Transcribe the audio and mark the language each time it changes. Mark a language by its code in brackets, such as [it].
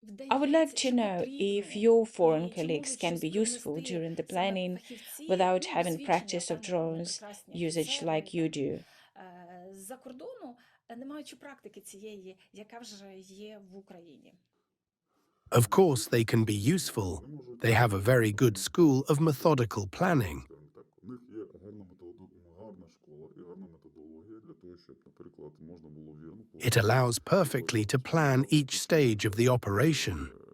[en] I would like to know if your foreign colleagues can be useful during the planning without having practice of drones usage like you do. [uk] З-за кордону, не маючи практики цієї, яка вже є в Україні. [en] Of course, they can be useful. They have a very good school of methodical planning. [uk] У них є гарна школа і гарна методологія для того, щоб, наприклад, можна було вірно... [en] It allows perfectly to plan each stage of the operation.